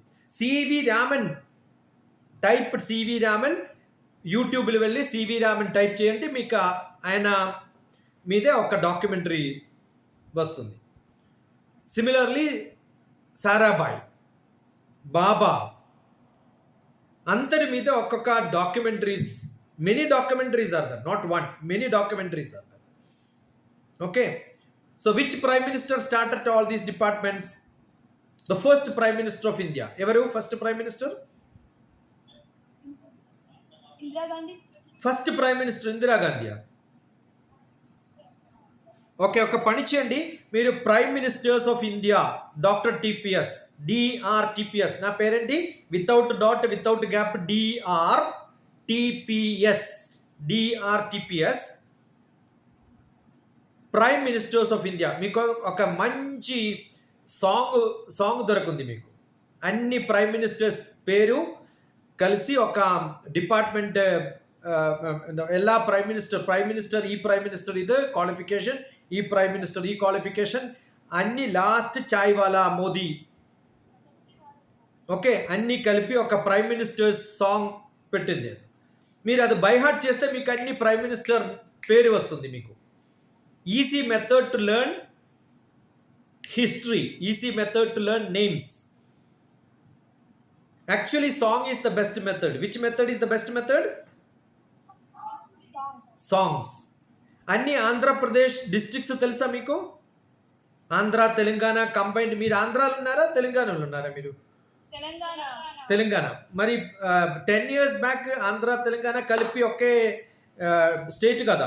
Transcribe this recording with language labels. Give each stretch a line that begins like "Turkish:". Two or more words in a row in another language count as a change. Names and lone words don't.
Telugu: సివి రామన్, టైప్ సివి రామన్, యూట్యూబ్లో వెళ్ళి సివి రామన్ టైప్ చేయండి, మీకు ఆయన మీదే ఒక డాక్యుమెంటరీ వస్తుంది.
English: సిమిలర్లీ సారాభాయ్, బాబా,
Telugu: అందరి మీద ఒక్కొక్క
English: documentaries, many documentaries are there, not one, many documentaries are there.
Telugu: ఓకే.
English: so which prime minister started all these departments? the first prime minister of India ఎవరు? first prime minister? ఇందిరాగాంధీ. first prime minister Indira Gandhi. okay.
Telugu: ఒక పని చేయండి, మీరు
English: prime ministers of India Doctor TPS, DRTPS.
Telugu: నా పేరేంటి?
English: without dot, without gap, DRTPS, DRTPS, prime ministers of India.
Telugu: మీకు ఒక మంచి సాంగ్ దొరుకుంది మీకు. అన్ని
English: prime ministers
Telugu: పేరు కలిసి ఒక డిపార్ట్మెంట్
Kannada: ಎಲ್ಲ ಪ್ರೈಮ್ ಮಿನಿಸ್ಟರ್ ಈ ಪ್ರೈಮ್ ಮಿನಿಸ್ಟರ್
Telugu: ಇದು ಕ್ವಾಲಿಫಿಕೇಶನ್ ಈ ಪ್ರೈಮ್ ಮಿನಿಸ್ಟರ್ ఈ క్వాలిఫికేషన్ అన్ని లాస్ట్
Hindi: चाय वाला
Telugu: మోదీ ఓకే అన్నీ కలిపి ఒక
English: prime minister song
Telugu: పెట్టింది. మీరు అది
English: by heart
Telugu: చేస్తే మీకు అన్ని
English: prime minister
Telugu: పేరు వస్తుంది.
English: మీకు easy method to learn history, easy method to learn names. Actually song is the best method. Which method is the best method? Songs.
Telugu: అన్ని ఆంధ్రప్రదేశ్ డిస్ట్రిక్ట్స్ తెలుసా మీకు? ఆంధ్ర తెలంగాణ కంబైన్డ్. మీరు ఆంధ్రాలో ఉన్నారా తెలంగాణలో ఉన్నారా? మీరు తెలంగాణ. మరి 10
English: years back
Telugu: ఆంధ్ర తెలంగాణ కలిపి ఒకే స్టేట్ కదా.